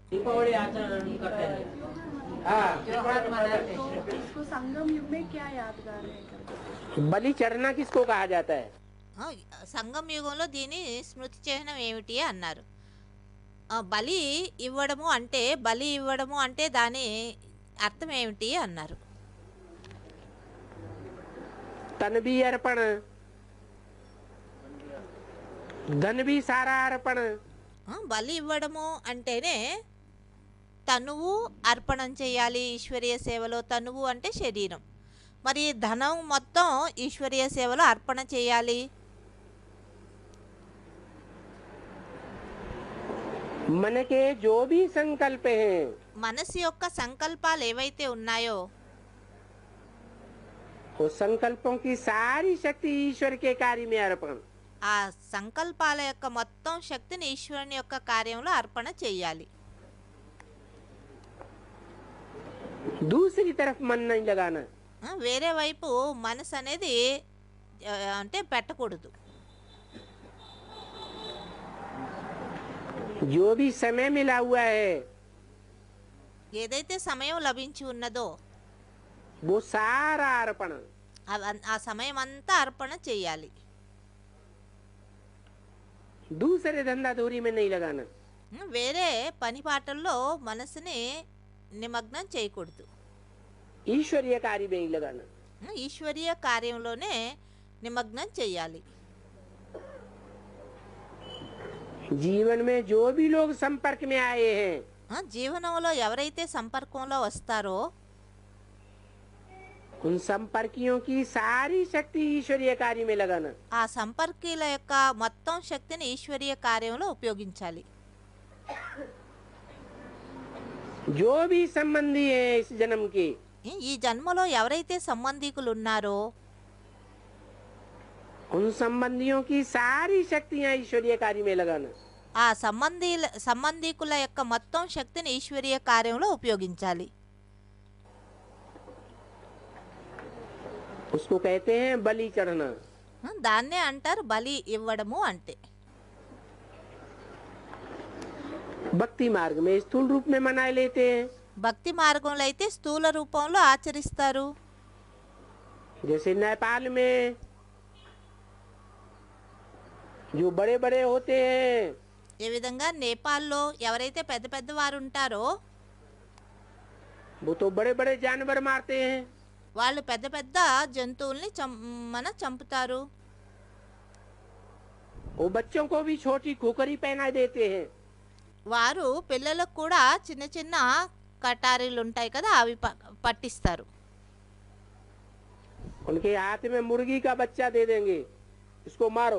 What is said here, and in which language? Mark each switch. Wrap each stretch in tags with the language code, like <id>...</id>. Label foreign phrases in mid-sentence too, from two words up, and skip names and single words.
<hi>दीपावली आचरण करते हैं। इसको संगम युग में क्या यादगार है? बलि चढ़ना किसको कहा जाता है?</hi> <te>సంగం యుగంలో దీని స్మృతి చిహ్నం ఏమిటి అన్నారు. బలి ఇవ్వడము అంటే దాని అర్థం ఏమిటి అన్నారు.</te> <hi>तन भी अर्पण, धन भी सारा अर्पण।</hi> <te>బలి ఇవ్వడము అంటేనే తనువు అర్పణం చేయాలి ఈశ్వరీయ సేవలో. తనువు అంటే శరీరం, మరి ధనం మొత్తం ఈశ్వరీయ సేవలో అర్పణ చేయాలి.</te> <hi>मन के जो भी संकल्प हैं</hi> <te>మనసు యొక్క సంకల్పాలు ఏవైతే ఉన్నాయో</te> <hi>वो संकल्पों की सारी शक्ति ईश्वर के कार्य में अर्पण।</hi> <te>ఆ సంకల్పాల యొక్క మొత్తం శక్తిని ఈశ్వరుని యొక్క కార్యంలో అర్పణ చేయాలి.</te> <hi>दूसरी तरफ मन नहीं लगाना।</hi> <te>వేరే వైపు మనసు అనేది అంటే పెట్టకూడదు.</te> <hi>जो भी समय मिला हुआ है</hi> <te>ఏదైతే సమయం లభించి ఉన్నదో</te> <hi>वो सारा अर्पण।</hi> <te>ఆ సమయం అంతా అర్పణ చేయాలి.</te> <hi>दूसरे धंधा धूरी में नहीं लगाना।</hi> <te>వేరే పని పాటల్లో మనసుని నిమగ్నం చేయకూడదు.</te> <hi>ईश्वरीय कार्य में ही लगाना।</hi> <te>ఈశ్వరీయ కార్యంలోనే నిమగ్నం చేయాలి.</te> <hi>जीवन में जो भी लोग संपर्क में आए हैं</hi> <te>జీవనంలో ఎవరైతే సంపర్కంలో వస్తారో</te> <hi>उन संपर्कियों की सारी शक्ति ईश्वरीय कार्य में लगाना।</hi> <te>ఆ సంపర్కీల యొక్క మొత్తం శక్తిని ఈశ్వరీయ కార్యంలో ఉపయోగించాలి.</te> <hi>जो भी संबंधी है इस जन्म के</hi> <te>ఈ జన్మలో ఎవరైతే సంబంధికులు ఉన్నారో</te> <hi>उन संबंधियों की सारी शक्तियां ईश्वरीय कार्य में लगाना।</hi> <te>ఆ సంబంధికుల యొక్క మొత్తం శక్తిని ఈశ్వరీయ కార్యంలో ఉపయోగించాలి.</te> <hi>उसको कहते हैं बलि चढ़ना।</hi> <te>దాన్నే అంటారు బలి ఇవ్వడము అంటే.</te> <hi>भक्ति मार्ग में स्थूल रूप में मनाए लेते हैं,</hi> <te>భక్తి మార్గంలో అయితే స్థూల రూపంలో ఆచరిస్తారు.</te> <hi>जैसे नेपाल में जो बड़े बड़े होते हैं</hi> <te>ఏ విధంగా నేపాల్లో ఎవరైతే పెద్ద పెద్ద వారు ఉంటారో</te> <hi>वो तो बड़े बड़े जानवर मारते हैं।</hi> <te>వాళ్ళు పెద్ద పెద్ద జంతువుల్ని చంపుతారు.</te> <hi>वो बच्चों को भी छोटी खोखरी पहना देते हैं।</hi> <te>వారు పిల్లలకు కూడా చిన్న చిన్న కటారీలు ఉంటాయి కదా అవి పట్టిస్తారు.</te> <hi>उनके हाथ में मुर्गी का बच्चा दे देंगे, इसको मारो।</hi>